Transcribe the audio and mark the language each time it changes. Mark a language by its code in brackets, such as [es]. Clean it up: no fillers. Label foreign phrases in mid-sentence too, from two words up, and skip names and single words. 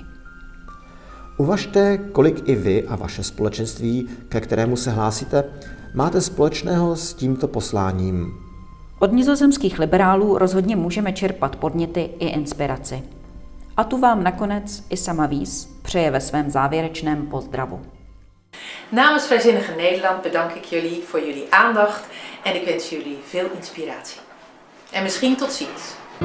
[cs] Uvažte, kolik i vy a vaše společenství, ke kterému se hlásíte, máte společného s tímto posláním. Od nizozemských liberálů rozhodně můžeme čerpat podněty i inspiraci. A tu vám nakonec i sama Wies přeje ve svém závěrečném pozdravu. [nl] Namens Vrijzinnige Nederland bedank ik jullie voor jullie aandacht en ik wens jullie veel inspiratie. En misschien tot ziens.